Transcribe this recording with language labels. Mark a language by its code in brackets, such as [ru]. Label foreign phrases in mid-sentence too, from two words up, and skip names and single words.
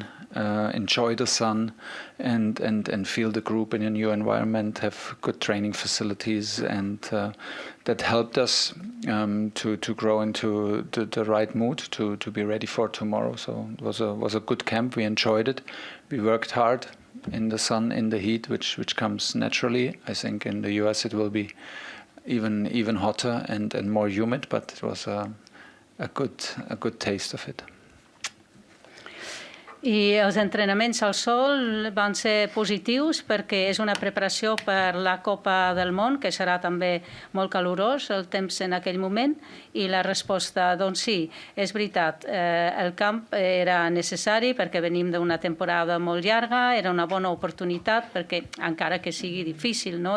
[en] Enjoy the sun and feel the group in a new environment, have good training facilities, and that helped us to grow into the right mood to be ready for tomorrow. So it was a good camp. We enjoyed it. We worked hard in the sun, in the heat, which comes naturally. I think in the US it will be even hotter and more humid, but it was a good taste of it. [ca] I els entrenaments al sol van ser positius perquè és una preparació per la Copa del Món, que serà també molt calorós el temps en aquell moment, i la resposta, doncs sí, és veritat, el camp era necessari perquè venim d'una temporada molt llarga, era una bona oportunitat perquè, encara que sigui difícil, no?,